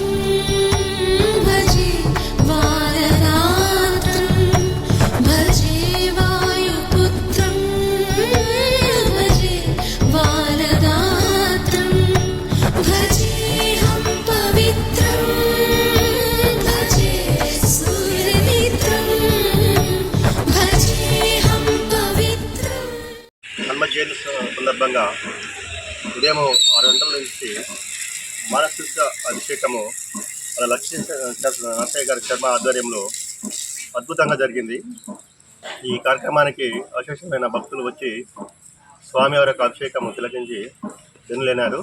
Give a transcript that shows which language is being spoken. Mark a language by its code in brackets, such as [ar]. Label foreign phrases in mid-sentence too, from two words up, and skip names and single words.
[sa] भजे वाररात्रं भजे वायुपुत्रं भजे वाररात्रं भजेऽहं पवित्रं भजे सूर्यमित्रं भजेऽहं पवित्रम् [te] హనుమ జయంతి సందర్భంగా ఉదయం 6 గంటల నుంచి మానసిక అభిషేకము మన లక్ష్మీ నరసయ్య గారి శర్మ ఆధ్వర్యంలో అద్భుతంగా జరిగింది. ఈ కార్యక్రమానికి అశేషమైన భక్తులు వచ్చి స్వామివారి యొక్క అభిషేకము తిలకించి జనులైనారు.